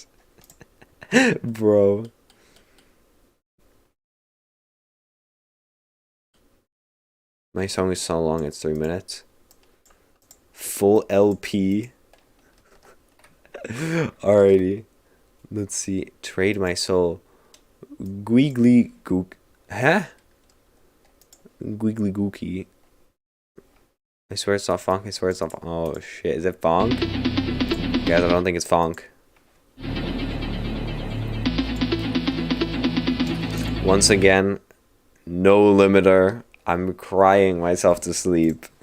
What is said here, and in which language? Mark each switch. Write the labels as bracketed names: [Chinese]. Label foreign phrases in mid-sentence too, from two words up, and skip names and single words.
[English] Bro. My song is so long, it's 3 minutes. Full LP. Alrighty. Let's see. Trade My Soul. Gwiggly Gook. Huh? Gwiggly Gooky. I swear it's not funk. I swear it's not funk. Oh shit. Is it funk? Guys, I don't think it's funk. Once again, no limiter. I'm crying myself to sleep.